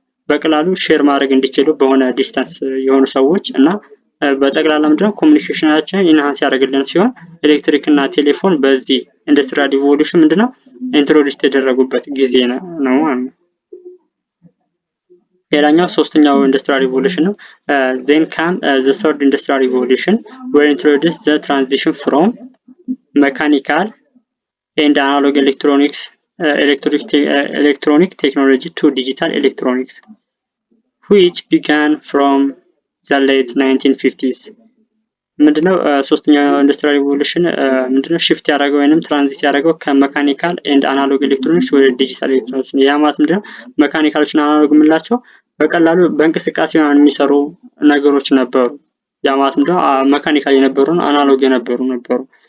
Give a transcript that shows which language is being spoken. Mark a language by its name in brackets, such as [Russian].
[Amharic] በቀላሉ ሼር ማድረግ እንዲችሉ በሆነ ዲስታንስ የሆኑ ሰዎች እና በጠቅላላ ምንድነው ኮሙኒኬሽናቸውን ኢንሃንስ ያደርግልን ሲሆን ኤሌክትሪክ እና ቴሌፎን በዚህ ኢንዱስትሪያል ሪቮሉሽን ምንድነው ኢንትሮዲዩስ የተደረጉበት ጊዜ ነው ማለት ነው። ሌላኛው ሶስተኛው ኢንዱስትሪያል ሪቮሉሽን ነው። [English] then came the third industrial revolution where introduced the transition from mechanical and analog electronics electronic technology to digital electronics, which began from the late 1950s. [Amharic] ምንድነው ሶስተኛው ኢንዱስትሪያል ሪቮሉሽን ምንድነው ሽፍት ያደረገው ወይንም ትራንዚት ያደረገው ከመካኒካል ኤንድ አናሎግ ኤሌክትሮኒክስ ወደ ዲጂታል ኤሌክትሮኒክስ ነው። ያ ማለት ምንድነው መካኒካሎችና አናሎግ የምንላቸው በቀላሉ በእንቅስቃሴ የሚሰሩ ነገሮች ነበሩ። ያ ማለት ምንድነው መካኒካል የነበሩና አናሎግ የነበሩ ነበሩ።